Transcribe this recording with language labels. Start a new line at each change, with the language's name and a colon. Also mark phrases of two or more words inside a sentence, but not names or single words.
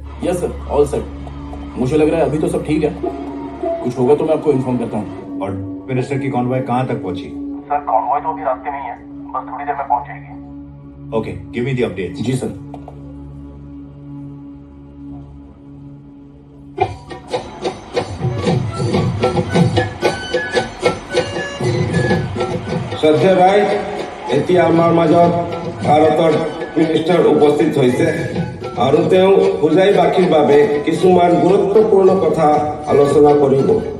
English: Yes sir, all set.
Hindi: मुझे लग रहा है अभी तो सब ठीक है। कुछ होगा तो मैं आपको इन्फॉर्म करता हूँ। और मिनिस्टर की कॉन्वॉय कहाँ तक पहुंची? सर, कॉन्वॉय तो अभी रास्ते में ही है, बस थोड़ी देर में पहुंच जाएगी।
English: Okay, give me the updates.
Hindi: जी सर।
Assamese: শ্ৰদ্ধেয় ভাই, এতিয়া আমাৰ মাজত ভাৰতৰ মিনিষ্টাৰ উপস্থিত হৈছে আৰু তেওঁ বুজাই বাকীৰ বাবে কিছুমান গুৰুত্বপূৰ্ণ কথা আলোচনা কৰিব।